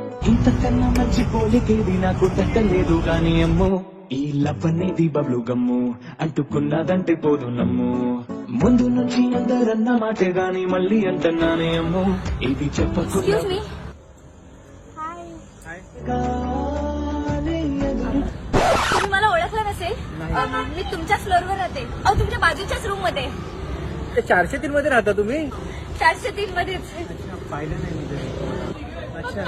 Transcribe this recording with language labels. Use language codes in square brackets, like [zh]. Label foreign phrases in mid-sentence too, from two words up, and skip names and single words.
[te] ఇంతకన్నా మంచి పోలికేది నాకు తట్టలేదు గాని అమ్మో ఈ లవ్ అనేది బబ్లు గమ్ము అంటుకున్నదంటే పోదు నమ్ము ముందు నుంచి అందరన్న మాటే గాని మళ్ళీ అంటున్నానే అమ్మో ఇది చెప్పకుండా [en] Excuse me. [mr] तुम्ही मला ओळखलं नसेल मी तुमच्याच फ्लोअरवर राहते अहो तुमच्या बाजूच्याच रूम मध्ये 403 मध्ये राहता तुम्ही? 403 मध्येच पाहिलं नाही मी तरी. अच्छा.